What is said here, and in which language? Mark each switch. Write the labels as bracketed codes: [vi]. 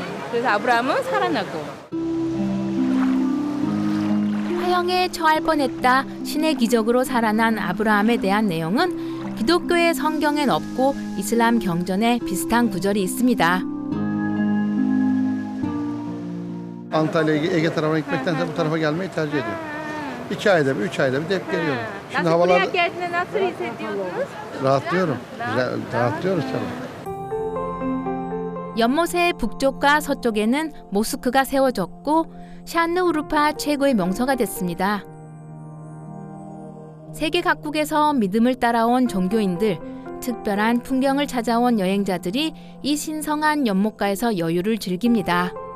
[ko] 그래서 아브라함은 살아나고. 화형에 처할 뻔했다 신의 기적으로 살아난 아브라함에 대한 내용은 기독교의 성경엔 없고 이슬람 경전에 비슷한 구절이 있습니다. [tr] Antalya'ya Ege tarafına gitmektense bu tarafa gelmeyi tercih ediyorum. 2 ayda bir, 3 ayda bir de hep geliyorum. Şimdi Nasıl buraya havalar geldiğinde nasıl hissediyordunuz? rahatlıyorum. Güzel, rahatlıyoruz tabii. [ko] 연못의 북쪽과 서쪽에는 모스크가 세워졌고 샨르우르파 최고의 명소가 됐습니다. 세계 각국에서 믿음을 따라온 종교인들, 특별한 풍경을 찾아온 여행자들이 이 신성한 연못가에서 여유를 즐깁니다.